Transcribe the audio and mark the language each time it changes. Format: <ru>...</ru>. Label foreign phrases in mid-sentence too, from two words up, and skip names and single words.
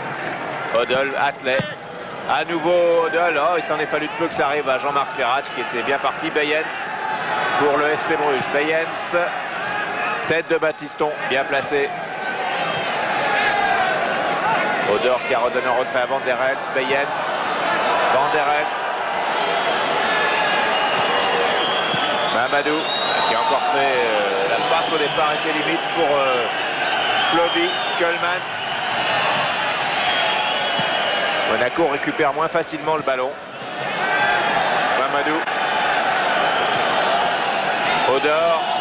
<fr>Odell, Atlet. À nouveau Odell. Oh, il s'en est fallu de peu que ça arrive à Jean-Marc Perrache qui était bien parti. Bayens pour le FC Bruges. Bayens. Tête de Baptiston, bien placé. Odor qui a redonné un retrait à Van der Elst. Bayens. Van der Elst. Mamadou qui a encore fait la passe au départ était limite pour Plovy. Keulemans. Monaco récupère moins facilement le ballon. Mamadou. Odor.</fr>